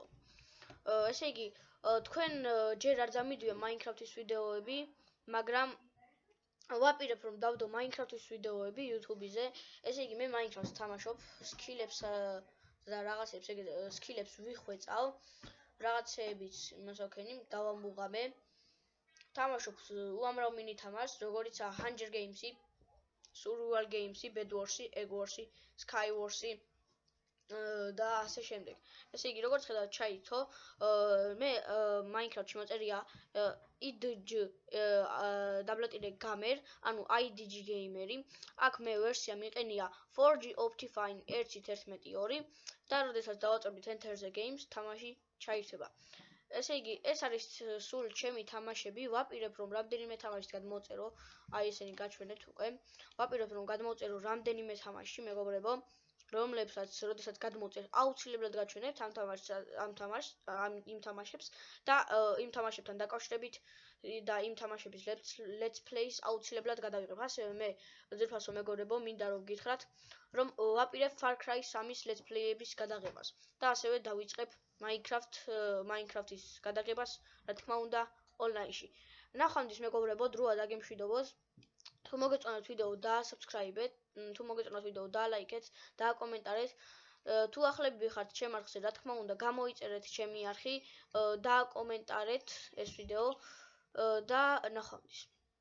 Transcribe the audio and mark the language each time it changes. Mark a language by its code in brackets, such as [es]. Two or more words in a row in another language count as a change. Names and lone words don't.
[ka] ესე იგი, თქვენ ჯერ არ დამიდიო Minecraft-ის ვიდეოები, მაგრამ ვაპირებ რომ დავდო Minecraft-ის ვიდეოები YouTube-ზე. ესე იგი, მე Minecraft-ს თამაშობ, სკილებს და რაღაცებს ეგ სკილებს ვიხვეწავ, რაღაცეებიც იმას ვაქენი, დავამუღამე. თამაშობ უამრავ მინი თამაშს, როგორიცაა Hunger Games-ი, Survival Games-ი, Bed Wars-ი, Egg Wars-ი, Sky Wars-ი და ასე შემდეგ. ესე იგი, როგორც ხედავთ, ჩაირთო. მე Minecraft-ში მოწერია idg-gamer, ანუ idg gamer-ი. აქ მე ვერსია მიყენია 4G Optifine 1.12 და როდესაც დავაწვევთ [en] Enter the Games, [ka] თამაში ჩაირთება. ესე იგი, ეს არის სულ ჩემი თამაშები. ვაპირებ რომ რამდენიმე თამაშს გადმოვწერო, აი ესენი გაჩვენეთ უკვე. ვაპირებ რომ გადმოვწერო რამდენიმე თამაში, მეგობრებო. რომლებსაც როდესაც გადმოწერთ აუცილებლად გაჩვენებთ იმ თამაშებს და იმ თამაშებთან დაკავშირებით და იმ თამაშების [en] let's plays [ka] აუცილებლად გადავიღებ. ასევე მე ძირფასო მეგობრებო, მინდა რომ გითხრათ, რომ ვაპირებ Far Cry 3-ის [en] let's play- [ka] ების გადაღებას და ასევე დავიწყებ Minecraft-ის გადაღებას, რა თქმა უნდა, ონლაინში. ნახვამდის მეგობრებო, დროა დაგემშვიდობოს. თუ მოგეწონათ ვიდეო, დაასაბსქრაიბეთ, თუ მოგეწონათ ვიდეო, დაალაიქეთ, დააკომენტარეთ. თუ ახლებები ხართ ჩემ არხზე, რა თქმა უნდა, გამოიწერეთ ჩემი არხი, დააკომენტარეთ ეს ვიდეო და ნახვამდის.